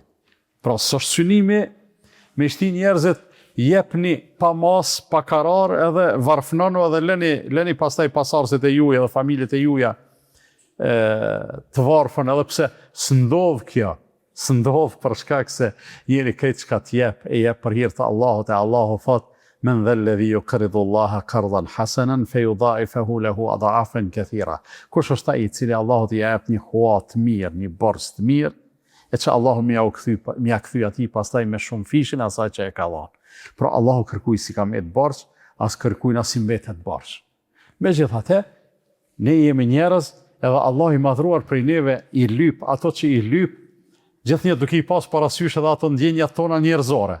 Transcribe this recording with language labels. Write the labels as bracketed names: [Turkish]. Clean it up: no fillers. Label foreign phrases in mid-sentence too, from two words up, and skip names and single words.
[Albanian] Pra s'është synimi me shti njerëzit jepni pa mas, pa karar, edhe varfnonu edhe leni pastaj pasardhësit e juja dhe familjet e juja të varfën, edhe pse s'ndodh kjo, s'ndodh për shkak se jeni këtë çka t'jep, e jep për hir të Allahut, e Allahu thot [Arabic] من ذا الذي يقرض الله قرضا حسنا فيضاعفه له أضعافا كثيرة. [Albanian] Kush është ai i cili Allahut i jep një hua të mirë, një borx të mirë, e që Allahu mja kthy atij pastaj me shumë fishin asaj që e ka dhënë. Pra Allahu kërkuj si ka me të borx, as kërkuj as si mbetet borx. Megjithatë, ne jemi njerëz, edhe Allah i madhruar prej neve i lyp ato që i lyp, gjithnjë duke i pas parasysh edhe ato ndjenjat tona njerëzore.